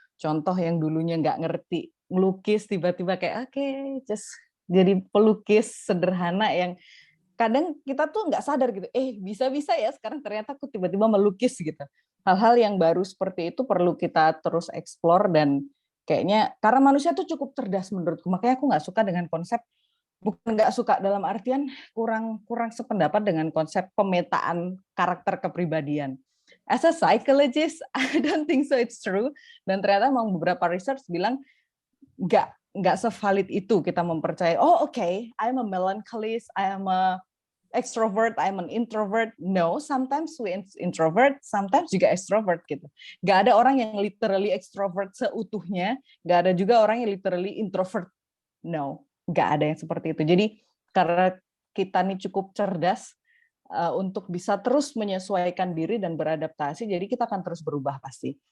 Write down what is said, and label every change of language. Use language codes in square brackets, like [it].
[id] Contoh yang dulunya nggak ngerti melukis, tiba-tiba kayak oke, just jadi pelukis sederhana yang kadang kita tuh nggak sadar gitu, bisa-bisa ya sekarang ternyata aku tiba-tiba melukis gitu. Hal-hal yang baru seperti itu perlu kita terus explore dan kayaknya karena manusia tuh cukup cerdas menurutku, makanya aku nggak suka dengan konsep bukan nggak suka dalam artian kurang sependapat dengan konsep pemetaan karakter kepribadian. [en] As a psychologist, I don't think so it's true. [id] Dan ternyata memang beberapa research bilang nggak sevalid itu kita mempercayai. [en] Oh okay, I'm a melancholist, I am a extrovert, I'm an introvert. No, sometimes we introvert, sometimes juga extrovert gitu. [id] Nggak ada orang yang literally extrovert seutuhnya, nggak ada juga orang yang literally introvert. No. Nggak ada yang seperti itu. Jadi karena kita nih cukup cerdas untuk bisa terus menyesuaikan diri dan beradaptasi, jadi kita akan terus berubah pasti.